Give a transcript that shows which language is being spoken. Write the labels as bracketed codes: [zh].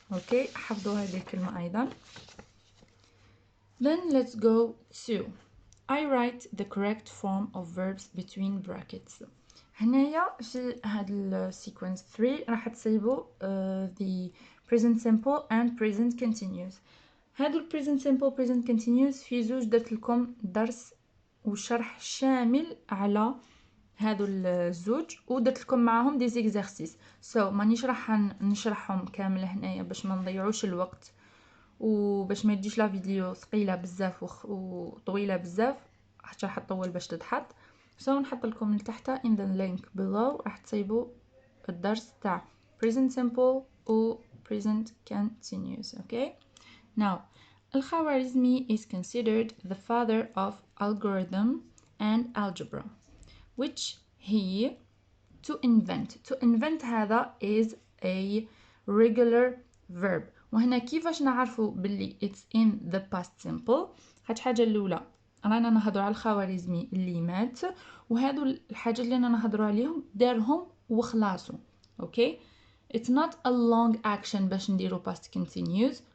[ar] اوكي حفظوا هذه الكلمة ايضا. [en] Then let's go to I write the correct form of verbs between brackets. [ar] هنايا في هاد السيكونس 3 راح تصيبوا [en] the present simple and present continuous. [ar] هادو ال present simple present continuous في زوج درت لكم درس وشرح شامل على هادو الزوج ودرت لكم معاهم دي زيكزارسيس. مانيش راح نشرحهم كامل هنايا باش ما نضيعوش الوقت وباش ما يجيش لا فيديو ثقيله بزاف وطويله بزاف حتى راح تطول باش تتحط. نحط لكم لتحت [en] in the link below [ar] راح تصيبوا الدرس تاع present simple و present continuous. okay. [en] now الخوارزمي is considered the father of algorithm and algebra, which he to invent هذا is a regular verb. [ar] وهنا كيفاش نعرفوا باللي [en] it's in the past simple؟ [ar] حاجة الأولى رانا نهضروا على الخوارزمي اللي مات، وهذو الحاجة اللي رانا نهضروا عليهم دارهم وخلاصوا. [en] okay. it's not a long action [ar] باش نديروا [en] past continuous.